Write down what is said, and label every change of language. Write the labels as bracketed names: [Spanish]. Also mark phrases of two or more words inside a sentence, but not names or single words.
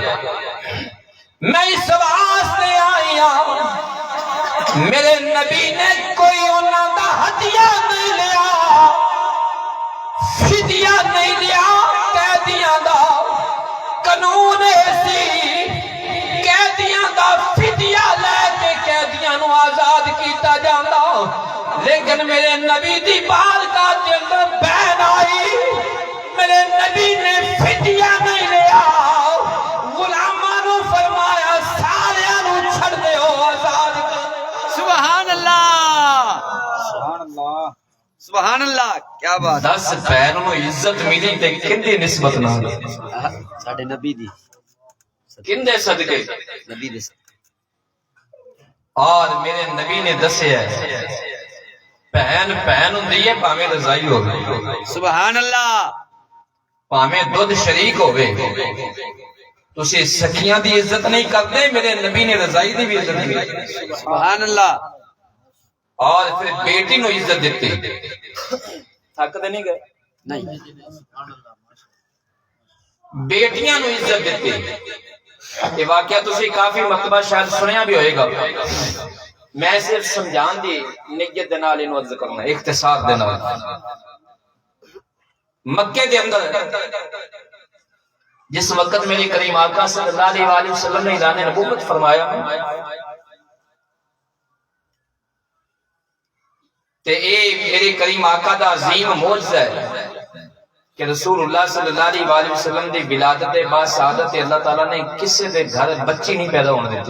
[Urdu] میں اس واسطے آئی ہوں [Punjabi] میرے نبی نے کوئی انہاں دا ہدیہ نہیں لیا فدیہ نہیں لیا قیدیاں دا قانون ایسی قیدیاں دا فدیہ لے کے قیدیاں نو آزاد کیتا جاندا لیکن میرے نبی دی بارگاہ دے اندر بہن آئی میرے نبی نے فدیہ نہیں لیا غلاماں نو فرمایا ساریاں نو چھڑ دیو آزاد کر [Arabic] سبحان اللہ سبحان اللہ [Urdu] کیا بات [Punjabi] 10 پیروں نو عزت ملی تے کندی نسبت نال ساڈے نبی دی کندے صدقے نبی دے اور میرے نبی نے دسیا ہے بہن ہوندی ہے پاویں رضائی ہوے [Arabic] سبحان اللہ [Punjabi] پاویں دودھ شریک ہوے تسی سکھیاں دی عزت نہیں کرتے میرے نبی نے رضائی دی بھی عزت کی [Arabic] سبحان اللہ [Punjabi] اور پھر بیٹی نو عزت دیتی تھک تے نہیں گئے نہیں بیٹیاں نو عزت دیتی یہ واقعہ تسی کافی مرتبہ شاید سنیا بھی ہوئے گا میں صرف سمجھان دی نیت دے نال انو عرض کرنا اختصار دے نال مکے دے اندر جس وقت میرے کریم آقا [Arabic] صلی اللہ علیہ وآلہ وسلم [Punjabi] نے اعلان نبوت فرمایا تے اے میرے کریم آقا دا عظیم معجزہ ہے کہ رسول اللہ [Arabic] صلی اللہ علیہ وآلہ وسلم [Punjabi] دی ولادت بعد سعادت اللہ تعالیٰ نے کسی دے گھر بچی نہیں پیدا ہونے دیتی